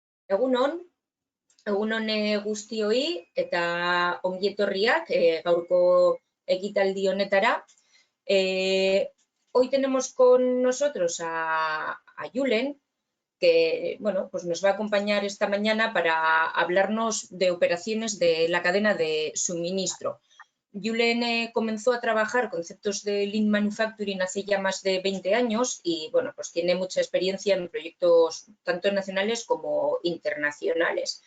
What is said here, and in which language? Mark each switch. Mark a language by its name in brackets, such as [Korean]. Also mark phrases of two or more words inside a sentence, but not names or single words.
[Basque] Egunon, egunon guztioi eta ongi etorriak gaurko ekitaldi honetara. [Spanish] Hoy tenemos con nosotros a Julen, que bueno, pues nos va a acompañar esta mañana para hablarnos de operaciones de la cadena de suministro. Julen comenzó a trabajar conceptos de [English] Lean Manufacturing [Spanish] hace ya más de 20 años y bueno, pues tiene mucha experiencia en proyectos tanto nacionales como internacionales.